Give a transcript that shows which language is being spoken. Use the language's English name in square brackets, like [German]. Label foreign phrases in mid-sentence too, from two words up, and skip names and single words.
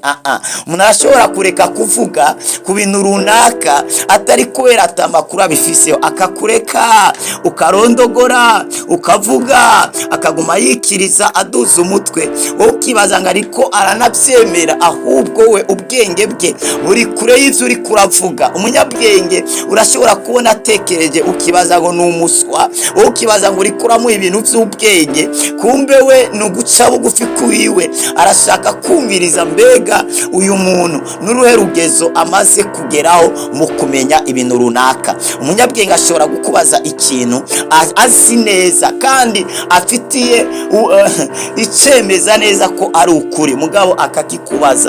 [Rundi] Umuntu arashobora kureka kuvuga ku bintu runaka atari kubera atamakuru abifiseho, akakureka ukarondogora ukavuga, akaguma yikiriza aduza umutwe, wowe ukibaza ngo ariko aranabyemera, ahubwo we ubwenge bwe buri kure y'ivyo uri kuravuga. Umunyabwenge urashobora kubona atekereje ukibaza ngo ni umuswa, wowe ukibaza ngo uri kuramuha ibintu by'ubwenge, kumbe we ni uguca bugufi kuwiwe, arashaka kumviriza mbega uyu muntu n'uruhe rugezo amaze kugeraho mu kumenya ibintu runaka. Umunyabwenge ashobora gukubaza ikintu azi neza kandi afitiye icemeza neza ko ari ukuri, mugabo akakikubaza.